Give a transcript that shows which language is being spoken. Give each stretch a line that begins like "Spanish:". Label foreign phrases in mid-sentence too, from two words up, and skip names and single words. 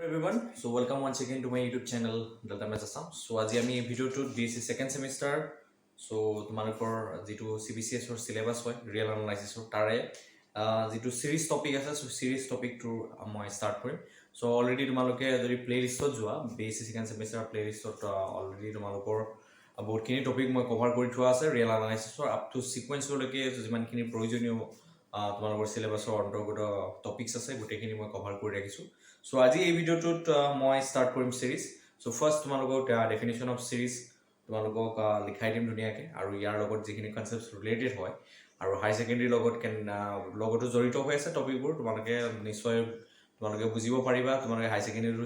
English: Everyone, so welcome once again to my YouTube channel Delta Maths Assam.
Assamese: So আজি আমি ভিডিওটোত
English: BSc second semester so
Assamese: তোমালোকৰ যেটো
English: CBCS or syllabus
Assamese: হয়
English: real analysis or
Assamese: তাৰে যেটো
English: series topic
Assamese: আছে
English: so series topic
Assamese: টো মই start কৰিম. So already তোমালোকে যদি প্লেলিষ্টত যোৱা
English: BSc second semester
Assamese: প্লেলিষ্টত already তোমালোকৰ বহুতখিনি টপিক মই কভাৰ কৰি থোৱা আছে
English: real analysis or up to sequence
Assamese: লৈকে যিমানখিনি প্ৰয়োজনীয় তোমালোকৰ সিলেবাসৰ অন্তৰ্গত টপিকস আছে গোটেইখিনি মই কভাৰ কৰি ৰাখিছো সো আজি এই ভিডিওটোত মই স্টাৰ্ট কৰিম
English: series so first
Assamese: তোমালোকৰ
English: definition of series
Assamese: তোমালোকক লিখাই দিম ধুনিয়াকে আৰু ইয়াৰ লগত যিখিনি
English: concepts related
Assamese: হয় আৰু
English: high secondary
Assamese: লগতো জড়িত হৈ আছে টপিকবোৰ তোমালোকে নিশ্চয় তোমালোকে বুজিব পাৰিবা তোমালোকে
English: high secondaryৰ